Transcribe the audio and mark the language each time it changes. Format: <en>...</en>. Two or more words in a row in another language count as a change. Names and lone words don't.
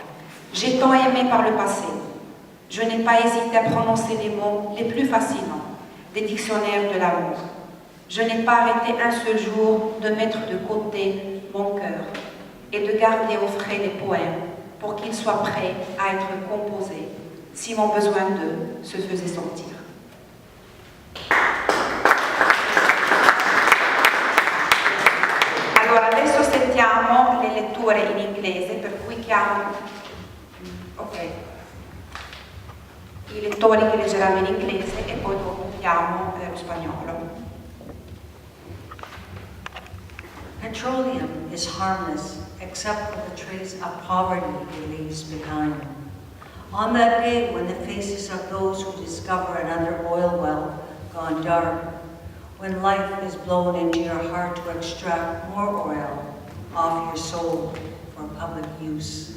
<fr>J'ai tant aimé par le passé. Je n'ai pas hésité à prononcer les mots les plus fascinants des dictionnaires de l'amour. Je n'ai pas arrêté un seul jour de mettre de côté mon cœur et de garder au frais des poèmes pour qu'ils soient prêts à être composés si mon besoin d'eux se faisait sentir.</fr> <it>Allora, adesso sentiamo le letture in inglese, per cui chiamo i lettori che leggeranno in inglese e poi dopo chiamo lo spagnolo.</it> <en>Petroleum is harmless except for the trace of poverty it leaves behind. On that day when the faces of those who discover another oil well gone dark, when life is blown into your heart to extract more oil off your soul for public use.</en>